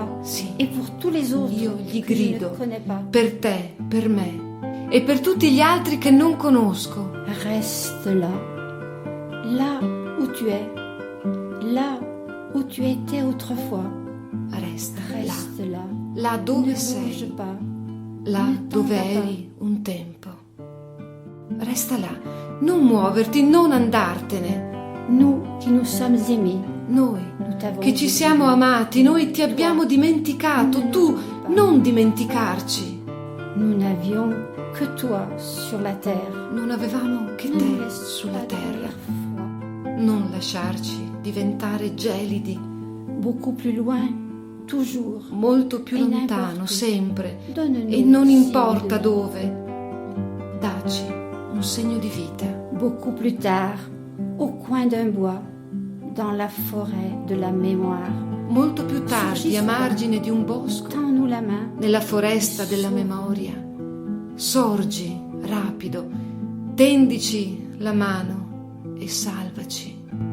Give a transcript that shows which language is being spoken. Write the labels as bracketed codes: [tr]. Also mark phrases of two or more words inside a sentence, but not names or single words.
[it] Sì, [fr] et pour tous les autres [it] io gli [fr] que je ne [it] grido [fr] connais pas. [it] per te, per me e per tutti gli altri che non conosco. [fr] Reste là, là où tu es, là où tu étais autrefois. [it] Resta là, [fr] Reste là, [it] là [fr] ne [it] dove [fr] bouge [it] sei, [fr] pas. [it] là [fr] Ne t'en [it] dove [fr] va pas. [it] eri un tempo. Resta là, non muoverti, non andartene. [fr] Nous qui nous sommes aimés, [it] Noi [fr] nous t'avons [it] che ci [fr] oublié. [it] siamo amati, noi ti abbiamo dimenticato, tu non dimenticarci. [fr] Nous n'avions que toi sur la terre. [it] Non avevamo che [fr] Ne nous [it] te [fr] laisse [it] sulla [fr] pas [it] terra. [fr] devenir froid. [it] Non lasciarci diventare gelidi, [fr] Beaucoup plus loin, toujours. [it] molto più E lontano, [fr] n'importe. [it] sempre, [fr] Donne-nous [it] e non [fr] signe [it] importa [fr] de- [it] dove. Dacci un segno di vita, [fr] Beaucoup plus tard, au coin d'un bois, dans la forêt de la mémoire. [it] molto più tardi a margine di un bosco, [fr] Tends-nous la main. [it] Nella foresta della memoria, sorgi rapido, tendici la mano e salvaci.